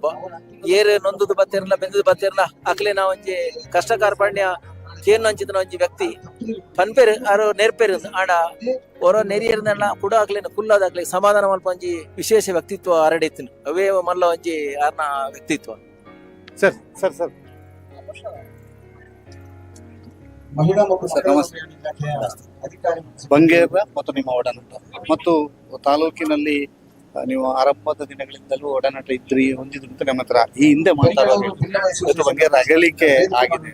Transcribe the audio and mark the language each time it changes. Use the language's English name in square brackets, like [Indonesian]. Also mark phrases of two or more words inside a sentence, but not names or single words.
[Tulu] ಏರು ನೊಂದುದು ಬತ್ತಿರಲ್ಲ, ಬೆಂದುದು ಬತ್ತಿರಲ್ಲ, ಅಕ್ಲೆ ನಾ ಒಂಜಿ ಕಷ್ಟ ಕಾರ್ಪಣ್ಯ ಕೇನ್ ಅಂಚಿತನ ಒಂಜಿ ವ್ಯಕ್ತಿ ಪನ್ಪೇರು ಆರು ನೆರ್ಪೇರು ಆಂಡ ಹೊರ ನೆರಿಯರ್ನೆಲ್ಲ ಕೂಡ ಆಗ್ಲೇನು ಕುಲ್ಲಾದಾಗ್ಲಿ ಸಮಾಧಾನ ಮಲ್ಪ ಒಂಜಿ ವಿಶೇಷ ವ್ಯಕ್ತಿತ್ವ ಹರಡಿತ್ತಿನ ಅವೇ ಮಲ್ಲ ಒಂಜಿ ಆರ್ನ ವ್ಯಕ್ತಿತ್ವ. [English] ಸರ್ ಸರ್ ಸರ್ [Kannada] ಮಹಿಳಾ ಮತ್ತು ಬಂಗೇರ ಮತ್ತು ನಿಮ್ಮ ಒಡನಾಟ ಮತ್ತು ತಾಲೂಕಿನಲ್ಲಿ ನೀವು ಆರಂಭದ ದಿನಗಳಿಂದಲೂ ಒಡನಾಟ ಇದ್ರಿ ಹೊಂದಿದ್ರು ಅಂತ ನಮ್ಮ ಹತ್ರ ಈ ಹಿಂದೆ ಮಾತಾಡೋದು ಬಂಗೇರ ಅಗಲಿಕೆ ಆಗಿದೆ.